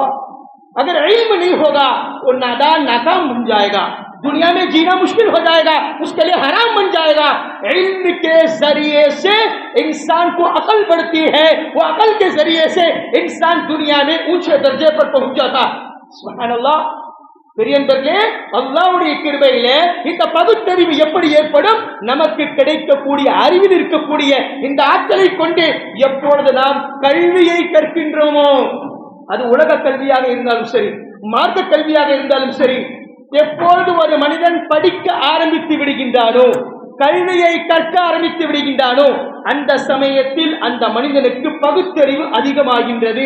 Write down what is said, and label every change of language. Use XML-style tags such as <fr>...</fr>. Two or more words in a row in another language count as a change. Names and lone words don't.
<hi>अगर इल्म नहीं होगा वो नादान नाकाम बन जाएगा, दुनिया में जीना मुश्किल हो जाएगा, उसके लिए हराम बन जाएगा. इल्म के जरिए से इंसान को अकल बढ़ती है, वो अकल के जरिए से इंसान दुनिया में ऊंचे दर्जे पर पहुंच जाता.</hi> <ar>سبحان الله.</ar> <ta>பெரியன்பர்களே, அல்லாஹ்வுடைய கிருபையிலே இந்த பகுத்தறிவு எப்படி ஏற்படும்? நமக்கு கிடைக்கக்கூடிய அறிவில் இருக்கக்கூடிய இந்த ஆற்றலை கொண்டு எப்பொழுது நாம் கல்வியை கற்கின்றோமோ, அது உலக கல்வியாக இருந்தாலும் சரி, மார்க்க கல்வியாக இருந்தாலும் சரி, எப்பொழுது ஒரு மனிதன் படிக்க ஆரம்பித்து விடுகின்றானோ, கல்வியை கற்க ஆரம்பித்து விடுகின்றானோ, அந்த சமயத்தில் அந்த மனிதனுக்கு பகுத்தறிவு அதிகமாகின்றது.</ta>